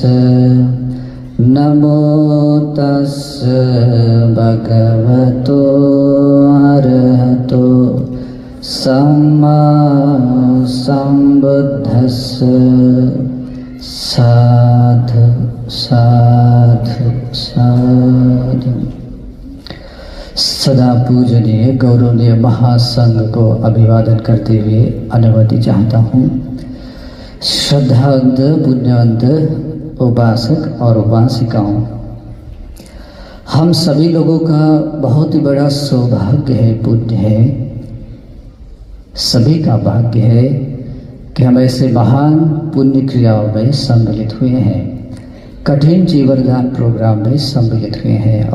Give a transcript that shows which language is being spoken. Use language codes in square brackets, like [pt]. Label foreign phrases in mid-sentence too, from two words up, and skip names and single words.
[pi] नमो तस्स भगवतो अरहतो सम्मा सम्बुद्धस्स। साधु साधु साधु। [hi] सदा पूजनीय गौरवनीय महासंघ को अभिवादन करते हुए अनुमति चाहता हूँ। श्रद्धावंत पुण्यवंत उपासक और उपासिकाओं, हम सभी लोगों का बहुत ही बड़ा सौभाग्य है, पुण्य है, सभी का भाग्य है कि हम ऐसे महान पुण्य क्रियाओं में सम्मिलित हुए हैं, कठिन जीवनदान प्रोग्राम में सम्मिलित हुए हैं।